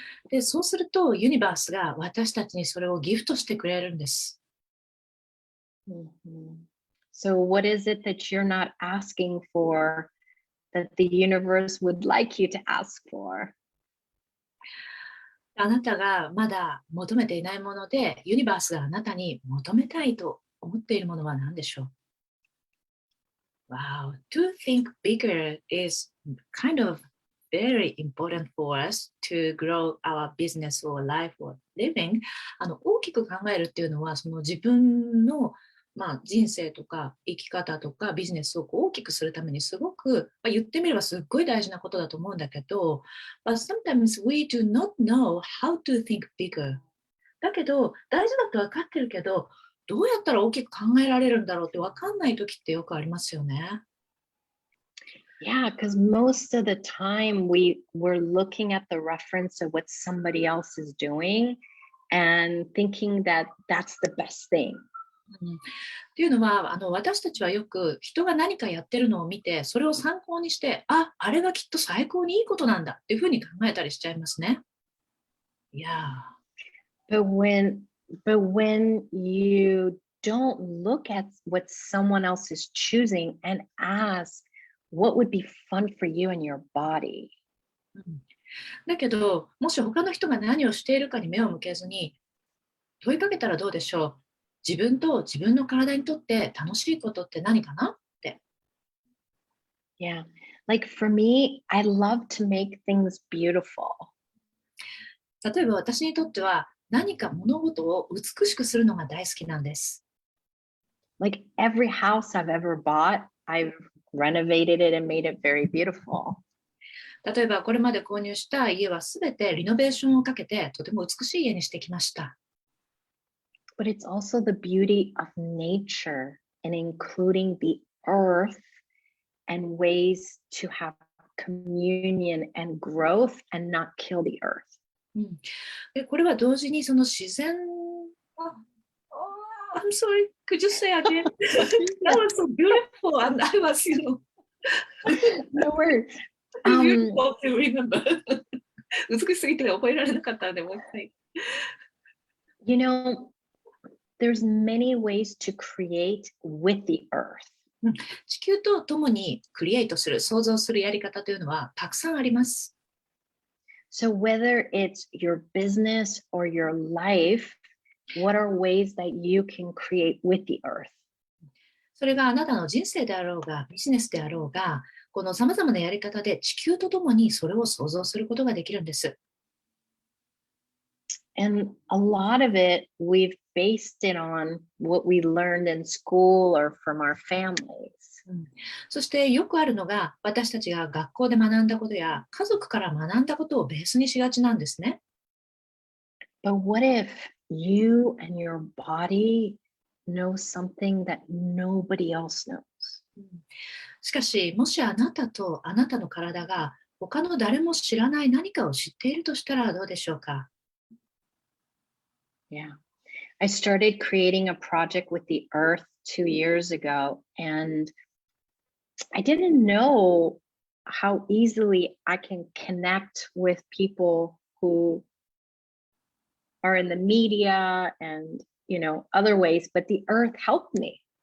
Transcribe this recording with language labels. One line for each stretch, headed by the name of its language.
Japanese: で、そうするとユニバースが私たちにそれをギフトしてくれるんです。
English: So what is it that you're not asking for that the universe would like you to ask for?
Japanese: あなたがまだ求めていないもので、ユニバースがあなたに求めたいと思っているものは何でしょう？
English: Wow, to think bigger is kind of very important for us to grow our business or life or living.
Japanese: 大きく考えるっていうのは、その自分の人生とか生き方とかビジネスを大きくするためにすごく、言ってみればすっごい大事なことだと思うんだけど、
English: but sometimes we do not know how to think bigger.
Japanese: だけど、大事だって分かってるけど、どうやったら大きく考えられるんだろうって分かんない時ってよくありますよね。
English: Yeah, because most of the time we're looking at the reference of what somebody else is doing and thinking that that's the best thing.
Japanese: っていうのは私たちはよく人が何かやってるのを見てそれを参考にしてあれがきっと最高にいいことなんだっていうふうに考えたりしちゃいますね。
English: Yeah. But when you don't look at what someone else is choosing and ask what would be fun for you and your body.
Japanese: だけどもし他の人が何をしているかに目を向けずに問いかけたらどうでしょう。自分と自分の体にとって楽しいことって何かなって。
English: Yeah. Like for me, I love to make things beautiful.
Japanese: 例えば私にとっては何か物事を美しくするのが大好きなんです。
English: Like every house I've ever bought, I've renovated it and made it very beautiful.
Japanese: 例えばこれまで購入した家はすべてリノベーションをかけてとても美しい家にしてきました。
English: But it's also the beauty of nature and including the earth and ways to have communion and growth and not kill the earth.
Japanese: でこれは同時にその自然は、
English: I'm sorry, could you say again? That was so beautiful and I was, No worries. beautiful to remember.
Japanese: 美しすぎて覚えられなかったのでもう一回。
English: You know, there's many ways to create with the earth.
Japanese: 地球と共にクリエイトする、創造するやり方というのはたくさんあります。
English: So whether it's your business or your life, what are ways that you can create with the earth?
Japanese: それがあなたの人生であろうが、ビジネスであろうが、この様々なやり方で地球と共にそれを創造することができるんです。
English: And a lot of it, we've based it on what we learned in school or from our families.
Japanese: そしてよくあるのが、私たちが学校で学んだことや家族から学んだことをベースにしがちなんですね。
English: But what if you and your body know something that nobody else knows?
Japanese: しかし、もしあなたとあなたの体が他の誰も知らない何かを知っているとしたらどうでしょうか。
English: Yeah. I started creating a project with the earth 2 years ago, and I didn't know how easily I can connect with people who are in the media and, other ways, but the earth helped me.